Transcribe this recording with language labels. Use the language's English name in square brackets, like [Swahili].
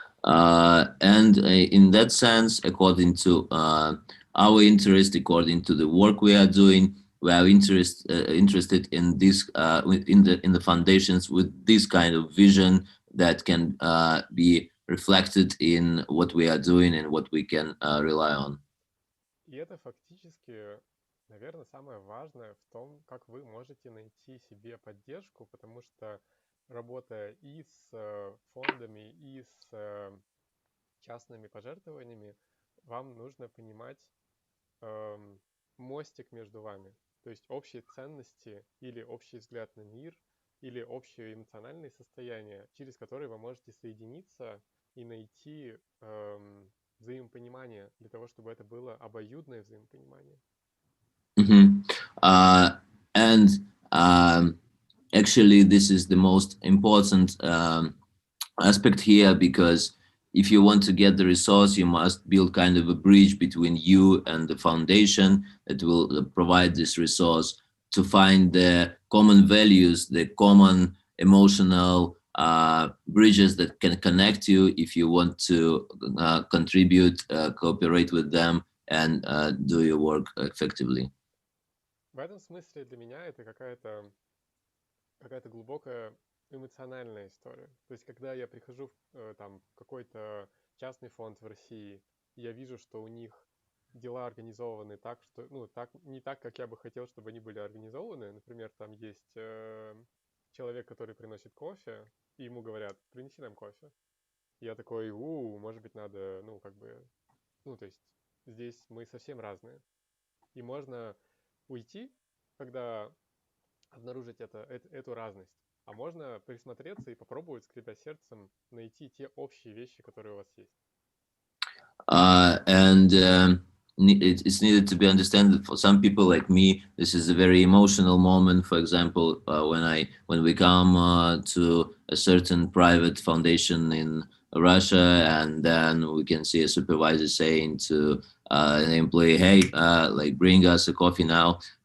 [English] And in that sense, according to our interest, according to the work we are doing, we are interested in this in the foundations with this kind of vision that can be reflected in what we are doing and what we can rely on. [Russian] И это фактически, наверное, самое важное в том, как вы можете найти себе поддержку, потому что работая и с фондами, и с частными пожертвованиями, вам нужно понимать мостик между вами. То есть общие ценности или общий взгляд на мир, или общее эмоциональное состояние, через которые вы можете соединиться и найти взаимопонимание для того, чтобы это было обоюдное взаимопонимание. Mm-hmm. [English] And actually, this is the most important aspect here, because if you want to get the resource, you must build kind of a bridge between you and the foundation that will provide this resource, to find the common values, the common emotional bridges that can connect you if you want to contribute, cooperate with them, and do your work effectively. [Russian] В этом смысле для меня это какая-то глубокая эмоциональная история. То есть, когда я прихожу в какой-то частный фонд в России, и я вижу, что у них дела организованы так, что, не так, как я бы хотел, чтобы они были организованы. Например, там есть человек, который приносит кофе, и ему говорят: принеси нам кофе. И я такой: может быть, надо, то есть здесь мы совсем разные. И можно уйти, когда обнаружить эту разность. А можно присмотреться и попробовать, скрипя сердцем, найти те общие вещи, которые у вас есть. [English] And it's needed to be understood that for some people like me, this is a very emotional moment. For example, when we come to a certain private foundation in Russia, and then we can see a supervisor saying to an employee, "Hey, like bring us a coffee now."